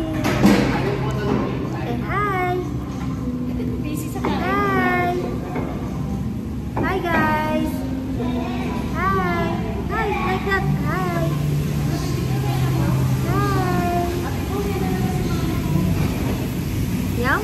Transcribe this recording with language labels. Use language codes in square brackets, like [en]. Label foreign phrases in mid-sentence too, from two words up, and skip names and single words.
[en] Say hi! Hi! Hi, guys! Hi! Hi! Like that! Hi! Hi! Yum!